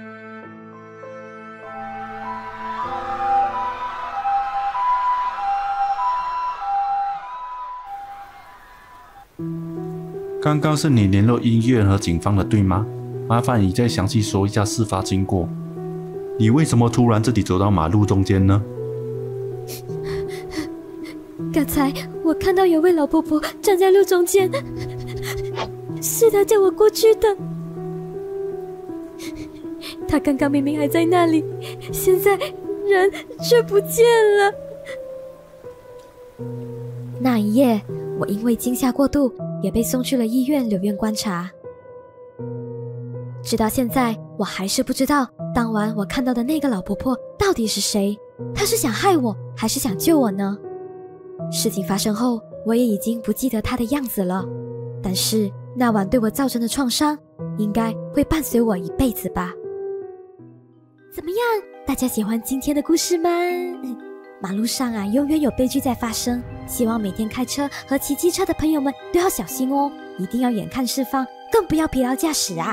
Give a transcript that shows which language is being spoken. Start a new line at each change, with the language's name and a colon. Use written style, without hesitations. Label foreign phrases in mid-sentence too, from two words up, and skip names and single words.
Chinese: 剛剛是你聯絡醫院和警方的，對嗎？麻煩你再詳細說一下事發經過。你為什麼突然自己走到馬路中間呢？剛才我看到有位老婆婆站在路中間，是她叫我過去的。她剛剛明明還在那裡，現在人卻不見了。那一夜，我因為驚嚇過度，也被送去了醫院留院觀察。直到現在，我還是不知道當晚我看到的那個老婆婆到底是誰。她是想害我，還是想救我呢？事情發生後，我也已經不記得她的樣子了。但是那晚對我造成的創傷，應該會伴隨我一輩子吧。怎麼樣？大家喜歡今天的故事嗎？馬路上啊，永遠有悲劇在發生。希望每天開車和騎機車的朋友們都要小心哦，一定要眼看四方，更不要疲勞駕駛啊！